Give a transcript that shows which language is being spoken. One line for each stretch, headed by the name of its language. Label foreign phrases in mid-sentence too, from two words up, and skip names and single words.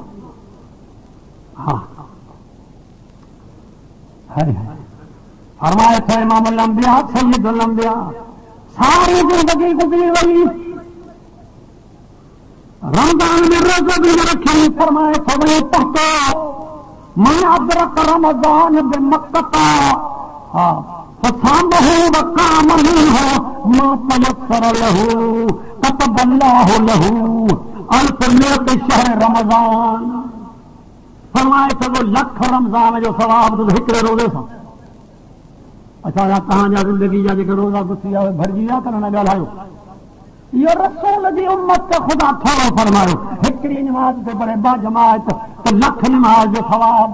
Sindhi: हा फरमाए थो
Arabic: إمام الأنبياء سيد الأنبياء,
Sindhi: सारी ज़िंदगी गुज़री वई, रमज़ान में रोज़ो भी न रखी। फरमाए थो वञी पहुतो,
Arabic: من أدرك رمضان بمكة فصامه وقام منه ما تيسر له كتب الله له 1100 شهر رمضان.
Sindhi: फरमाए थो 1,00,000 रमज़ान जो सवाब तो हिकिड़े रोज़े सां। असांजा तव्हांजा ज़िंदगी जा जेके रोज़ा गुज़री विया भरिजी विया, त न ॻाल्हायो। इहो रसूल जी उम्मत खे ख़ुदा थोरो फरमायो, हिकिड़ी नमाज़ ते पढ़े बा जमात त 1,00,000 नमाज़ जो सवाब।